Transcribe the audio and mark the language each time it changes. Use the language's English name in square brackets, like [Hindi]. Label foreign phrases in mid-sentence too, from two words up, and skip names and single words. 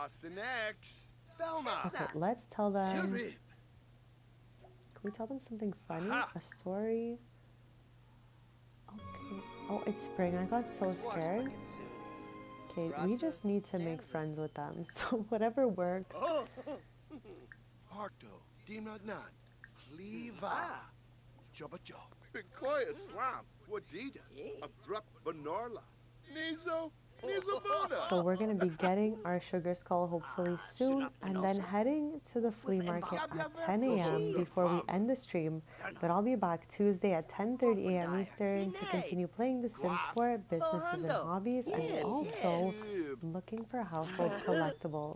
[English] okay. Let's tell them. Shuri. Can we tell them something funny? A story. Okay. Oh, it's spring. I got so scared. Okay, we just need to make friends with them. So whatever works. Harto, Dimnat, Cleava, Jobajo. Bikoya Slam, Wadida, Abrupt Benorla, Nizo, Nizobona. So we're going to be getting our sugar skull hopefully soon and then heading to the flea market at 10 a.m. before we end the stream. But I'll be back Tuesday at 10:30 a.m. Eastern to continue playing The Sims 4 Businesses and Hobbies and also looking for household collectibles.